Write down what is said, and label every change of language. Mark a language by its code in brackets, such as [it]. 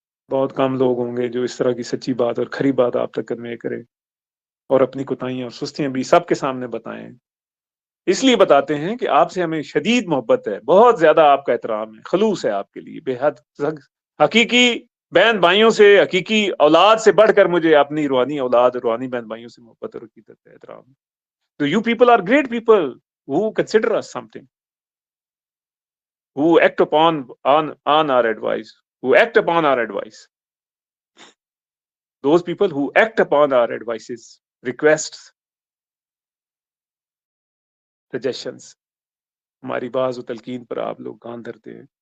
[ur] بہت کم لوگ ہوں گے جو اس طرح کی سچی بات اور کھری بات آپ تک کنوے کرے، اور اپنی کوتاہیاں اور سستیاں بھی سب کے سامنے بتائیں. اس لیے بتاتے ہیں کہ آپ سے ہمیں شدید محبت ہے، بہت زیادہ آپ کا احترام ہے، خلوص ہے آپ کے لیے بے حد. حقیقی بہن بھائیوں سے، حقیقی اولاد سے بڑھ کر مجھے اپنی روحانی اولاد، روحانی بہن بھائیوں سے محبت اور عقیدت ہے، احترام ہے. [en] So you people are great people who consider us something, who act on our advice, who act upon our advice. Those people who act upon our advices, requests, suggestions. [ur] ہماری باز و تلقین پر آپ لوگ کان دھرتے ہیں.